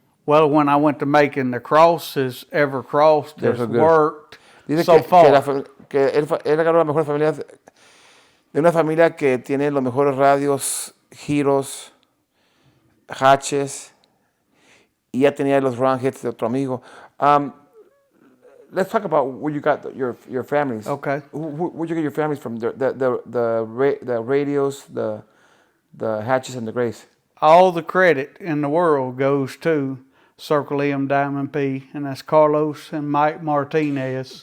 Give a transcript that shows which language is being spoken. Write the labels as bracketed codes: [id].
[en] Well, when I went to making the crosses, every cross has worked so far. [es] Que él agarró la mejor familia de una familia que tiene los mejores radios, giros, hatches, y ya tenía los round hits de otro amigo. [en] Let's talk about where you got your families. Okay. Where'd you get your families from? The radios, the hatches, and the grays. All the credit in the world goes to Circle M Diamond P, and that's Carlos and Mike Martinez.